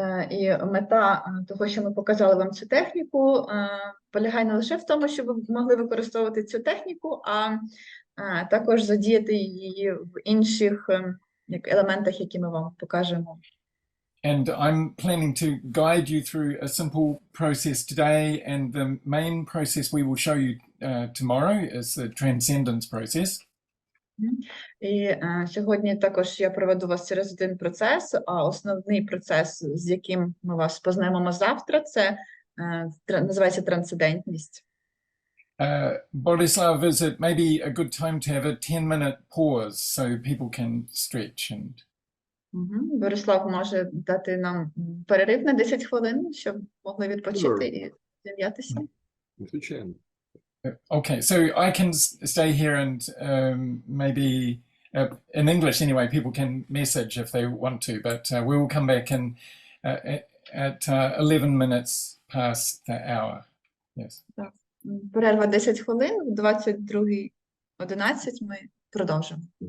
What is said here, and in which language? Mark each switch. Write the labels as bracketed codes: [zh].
[uk] І мета того, що ми показали вам цю техніку, полягає не лише в тому, щоб ви могли використовувати цю техніку, а також задіяти її в інших елементах, які ми вам покажемо. [en] And I'm planning to guide you through a simple process today, and the main process we will show you tomorrow is the transcendence process. [uk] І сьогодні також я проведу вас через один процес, а основний процес, з яким ми вас познайомимо завтра, це називається трансцендентність. [en] Borislav, is it maybe a good time to have a 10-minute pause so people can stretch and... [uk] Борислав може дати нам перерив на 10 хвилин, щоб могли відпочити і зім'ятися. Звичайно. [en] Okay, so I can stay here and maybe in English anyway, people can message if they want to, but we will come back in at 11 minutes past the hour. Yes. [uk] Перерва 10 хвилин, в 22:11 ми продовжимо.